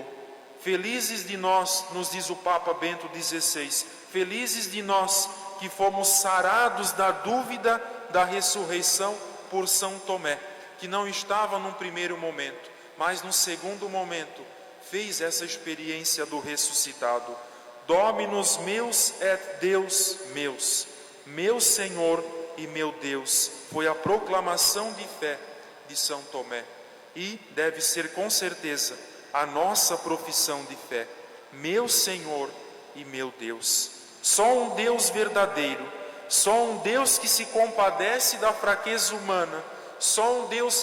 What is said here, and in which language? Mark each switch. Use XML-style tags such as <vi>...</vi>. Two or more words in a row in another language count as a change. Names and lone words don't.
<pt>Felizes de nós, nos diz o Papa Bento XVI, felizes de nós que fomos sarados da dúvida da ressurreição por São Tomé, que não estava num primeiro momento, mas no segundo momento fez essa experiência do ressuscitado.</pt> <la>Dominus meus et Deus meus,</la> <pt>meu Senhor e meu Deus, foi a proclamação de fé de São Tomé. E deve ser com certeza a nossa profissão de fé, meu Senhor e meu Deus. Só um Deus verdadeiro, só um Deus que se compadece da fraqueza humana, só um Deus</pt>